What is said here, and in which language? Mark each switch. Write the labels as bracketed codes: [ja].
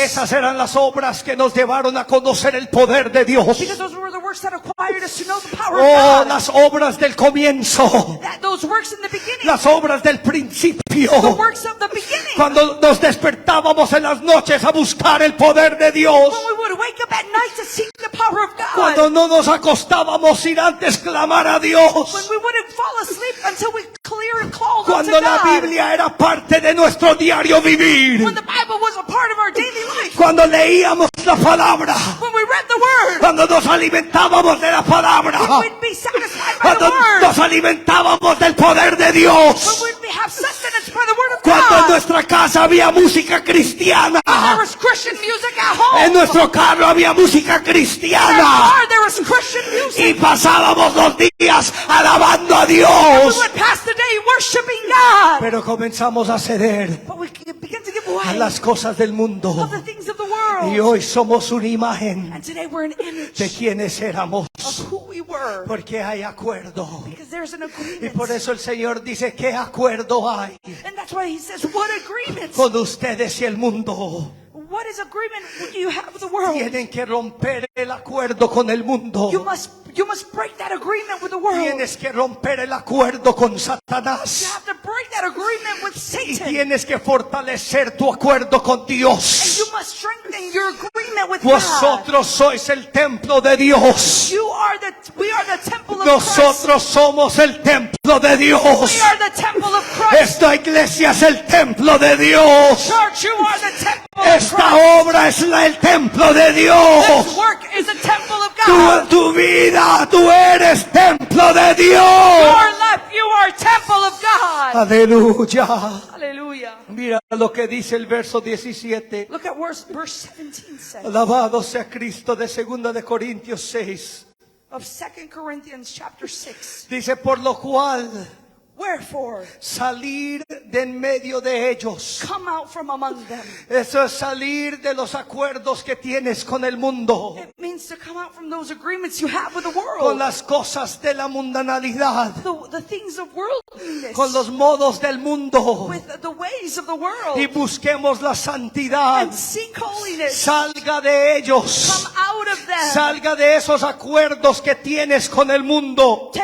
[es] esas eran las obras que nos llevaron a conocer el poder de Dios. [en] Because those were the works that acquired us to know the power Oh, of God. [es] las obras del comienzo. [en] Those works in the beginning. [es] Las obras del [en] The [es] principio. [en] works of the beginning. [es] Cuando nos despertábamos en las noches a buscar el poder de Dios. [en] When we would wake up at night to seek the power of God. [es] Cuando no nos acostábamos sin antes clamar a [en] When [es] Dios. [en] we wouldn't fall asleep until we clear and called [es] Cuando [en] unto [es] la [en] God. [es] Biblia era parte de nuestro diario vivir. [en] When the Bible was a part of our daily life. [es] Cuando leíamos la palabra. [en] When we read the Word. [es] Cuando nos alimentábamos de la palabra. [en] When we'd be satisfied by the [es] Cuando [en] Word. [es] nos alimentábamos del poder de [en] When [es] Dios. [en] we'd have sustenance by the Word of [es] Cuando en [en] God. [es] nuestra casa había música cristiana. [en] There was Christian music at home. [es] En nuestro carro había música [en] In our [es] cristiana. [en] car there was Christian music. [es] Y pasábamos los días alabando a [en] We [es] Dios. [en] would pass the day worshiping God. [es] Pero comenzamos a ceder [en] But we begin to give [es] a [en] way [es] las cosas del mundo. [en] of the things of the [es] Y [en] world. [es] hoy somos una imagen [en] And today we're an [es] de [en] image [es] quienes éramos. [en] of who we were. [es] Porque hay acuerdo. [en] Because there's an [es] Y [en] agreement. [es] por eso el Señor dice, ¿qué acuerdo hay [en] And that's why he says, what agreements? [es] con ustedes y el mundo? [en] What is agreement do you have with the world? [es] Tienen que romper el acuerdo con el mundo. [en] You must break that agreement with the world. [es] Tienes que romper el acuerdo con [en] You [es] Satanás. [en] have to break that agreement with [es] Y [en] Satan. [es] tienes que fortalecer tu acuerdo con [en] And [es] Dios. [en] you must strengthen your agreement with God. [es] Vosotros sois el templo de Dios. [en] We are the temple of Christ. [es] Nosotros somos el templo de [en] We [es] Dios. [en] are the temple of Christ. [es] Esta iglesia es el templo de Dios. [en] Church, you are the temple of [es] Esta [en] Christ. [es] obra es el templo de [en] This [es] Dios. [en] work is a temple of God. [es] Tu vida, tú eres templo de Dios. [en] Your life, you are temple of God. [es] Aleluya. [en] Hallelujah. [es] Mira lo que dice el verso 17. [en] Look at verse 17 says [es] Alabado sea Cristo, de 2 de Corintios 6. [en] of 2 Corinthians chapter 6. [es] Dice, por lo cual [en] Wherefore, [es] salir de en medio de ellos. [en] come out from among them. [es] Eso es salir de los acuerdos que tienes con el mundo, [en] It means to come out from those agreements you have with the [es] con [en] world. [es] las cosas de la mundanalidad, [en] The things of worldliness. [es] con los modos del mundo, [en] With the ways of the world. [es] y busquemos la santidad. [en] And seek holiness. [es] Salga de ellos, [en] Come out of them. [es] salga de esos acuerdos que tienes con el mundo